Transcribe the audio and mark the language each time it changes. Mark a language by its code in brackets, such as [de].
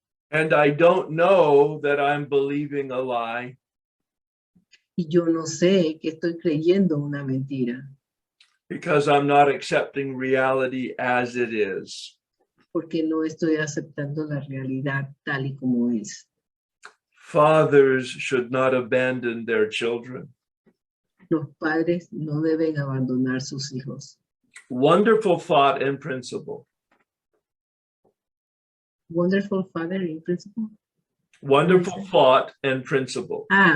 [en] And I don't know that I'm believing a lie. [es] Y yo no sé que estoy creyendo una mentira. [en] Because I'm not accepting reality as it is. [es] Porque no estoy aceptando la realidad tal y como es. [en] Fathers should not abandon their children. [es] Los padres no deben abandonar sus hijos. [en] Wonderful thought and principle. Wonderful father in principle. Wonderful thought and principle.